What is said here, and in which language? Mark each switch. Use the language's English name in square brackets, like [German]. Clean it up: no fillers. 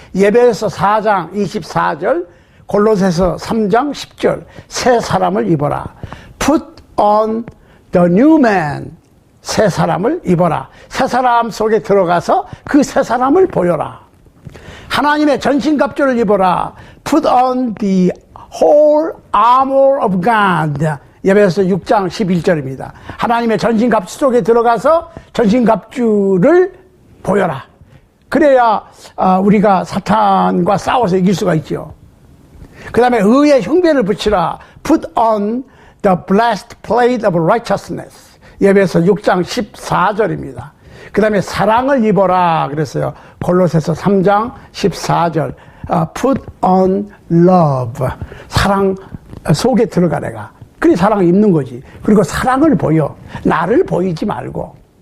[Korean] 예배에서 4장 24절, 골로새서 3장 10절 새 사람을 입어라. [English] Put on the new man. [Korean] 새 사람을 입어라. 새 사람 속에 들어가서 그 새 사람을 보여라. 하나님의 전신갑주를 입어라. [English] Put on the whole armor of God. [Korean] 예배에서 6장 11절입니다. 하나님의 전신갑주 속에 들어가서 전신갑주를 보여라. 그래야 우리가 사탄과 싸워서 이길 수가 있죠. 그 다음에 의의 흉배를 붙이라. [English] Put on the blessed plate of righteousness. [Korean] 예배에서 6장 14절입니다. 그 다음에 사랑을 입어라 그랬어요. 골로새서 3장 14절. [English] Put on love. [Korean] 사랑 속에 들어가 내가. 그래 사랑을 입는 거지. 그리고 사랑을 보여. 나를 보이지 말고.